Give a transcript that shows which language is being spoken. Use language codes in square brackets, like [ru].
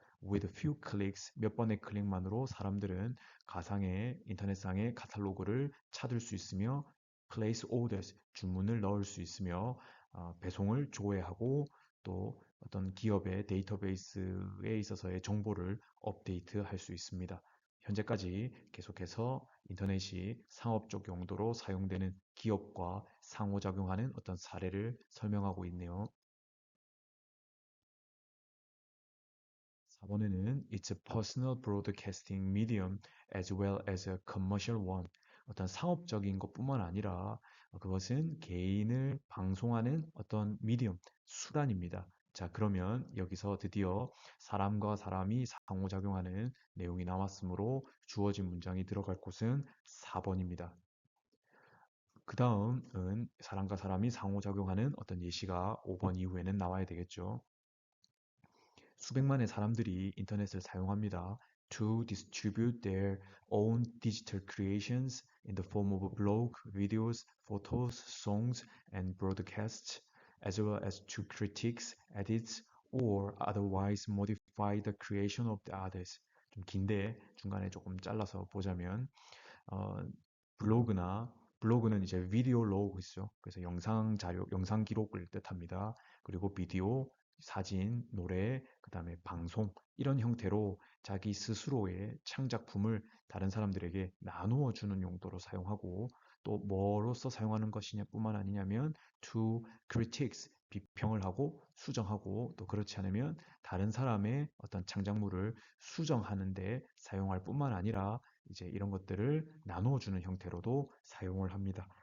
[en] With few clicks, [ko] 몇 번의 클릭만으로 사람들은 가상의 인터넷상의 카탈로그를 찾을 수 있으며 [en] place orders, [ko] 주문을 넣을 수 있으며 배송을 조회하고 또 어떤 기업의 데이터베이스에 있어서의 정보를 업데이트할 수 있습니다. 현재까지 계속해서 인터넷이 상업적 용도로 사용되는 기업과 상호작용하는 어떤 사례를 설명하고 있네요. 4번에는 [en] It's a personal broadcasting medium as well as a commercial one. [ko] 어떤 상업적인 것뿐만 아니라 그것은 개인을 방송하는 어떤 미디엄, 수단입니다. 자, 그러면 여기서 드디어 사람과 사람이 상호작용하는 내용이 나왔으므로 주어진 문장이 들어갈 곳은 4번입니다. 그 다음은 사람과 사람이 상호작용하는 어떤 예시가 5번 이후에는 나와야 되겠죠. 수백만의 사람들이 인터넷을 사용합니다. [en] To distribute their own digital creations in the form of blog, videos, photos, songs, and broadcasts, as well as to critiques, edits, or otherwise modify the creation of the others. [ko] 좀 긴데 중간에 조금 잘라서 보자면 어, 블로그는 이제 비디오 로그죠. 그래서 영상 자료, 영상 기록을 뜻합니다. 그리고 비디오, 사진, 노래, 그다음에 방송 이런 형태로 자기 스스로의 창작품을 다른 사람들에게 나누어 주는 용도로 사용하고 또 뭐로서 사용하는 것이냐뿐만 아니냐면 [en] to critics [ko] 비평을 하고 수정하고 또 그렇지 않으면 다른 사람의 어떤 창작물을 수정하는 데 사용할 뿐만 아니라 이제 이런 것들을 나누어주는 형태로도 사용을 합니다.